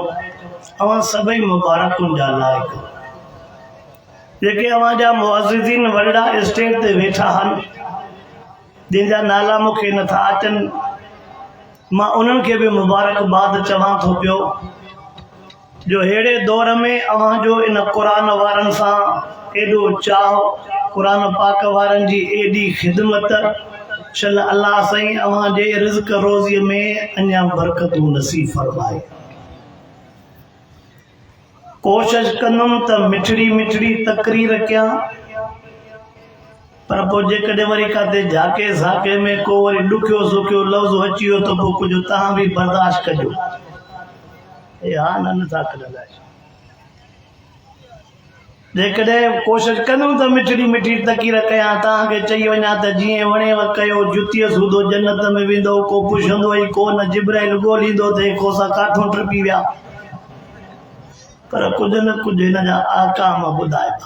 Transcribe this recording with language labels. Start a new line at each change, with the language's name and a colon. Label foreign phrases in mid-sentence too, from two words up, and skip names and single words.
Sindhi: अवां सभई मुबारकुनि जा लाइक़ जेके अवां जा मुअज़्ज़िज़ीन वॾा स्टेज ते वेठा आहिनि, जंहिंजा नाला मूंखे नथा अचनि, मां उन्हनि खे बि मुबारकबाद चवां थो पियो जो अहिड़े दौर में अव्हां जो इन क़ुरान वारनि सां एॾो चाह, क़ुरान पाक वारनि जी एॾी ख़िदमत, चल अल्लाह साईं अव्हां जे रिज़्क़ रोज़ीअ में अञा बरकतूं नसीब फरमाए। कोशिश कंदुमि त मिठड़ी मिठड़ी तकरीर कयां, पर पोइ जेकॾहिं वरी काथे झाके झाके में को वरी ॾुखियो सुखियो लफ़्ज़ अची वियो त पोइ कुझु तव्हां बि बर्दाश्त कजो। हा न नथा कढंदा जेकॾहिं कोशिश कंदुमि त मिठड़ी मिठड़ी तकरीर कयां, तव्हांखे चई वञा त जीअं वणेव कयो, जुतीअ सूधो जन्नत में वेंदो, को पुछंदो ई को न, जिब्राइल ॻोल्हींदो थिए को सा काठूं टपी विया, पर कुझु न कुझु हिन जा आकाम ॿुधाए था।